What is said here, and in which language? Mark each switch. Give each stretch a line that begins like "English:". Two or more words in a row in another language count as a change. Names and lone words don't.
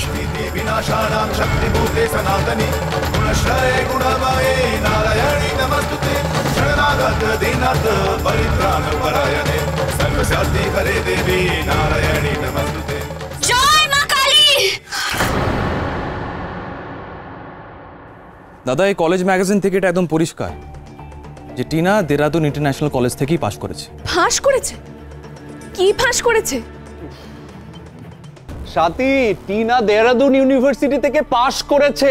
Sanskrit: विनाशानां शक्तिभूते सनातनी गुणश्रये गुणमये नारायणी नमस्तुते शरणागत दीनार्थ परित्राणपरायणे सर्वशक्ति हरे देवी नारायणी नमस्तुते।
Bangla: জয় মা কালী। দাদা, এই
English: college magazine
Bangla: থেকে এটা একদম পরিষ্কার যে টিনা দেরাদুন ইন্টারন্যাশনাল কলেজ থেকেই পাশ করেছে। ফাঁস করেছে? কি ফাঁস করেছে? সাথী, টিনা দেরাদুন ইউনিভার্সিটি থেকে পাশ করেছে।